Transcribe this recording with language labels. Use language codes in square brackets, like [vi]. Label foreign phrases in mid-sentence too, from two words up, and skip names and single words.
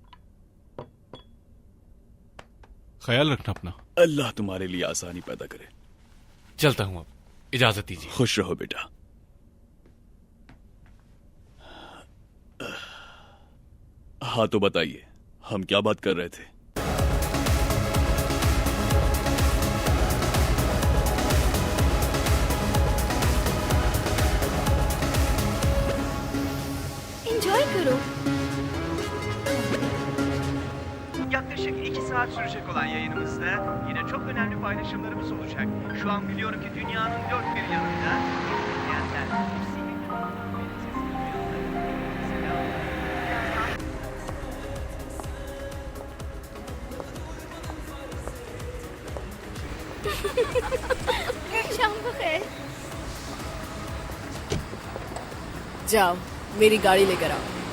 [hi] ख्याल रखना अपना। अल्लाह तुम्हारे लिए आसानी पैदा करे। चलता हूं। अब इजाजत दीजिए। खुश रहो बेटा। हाँ तो बताइए, हम क्या बात कर रहे थे? Enjoy karo. [tr] Yaklaşık 2 saat sürecek olan yayınımızda yine çok önemli paylaşımlarımız olacak. Şu an biliyorum ki dünyanın dört bir yanında izleyenler. [hi] शाम को खैर। जाओ, मेरी गाड़ी लेकर आओ।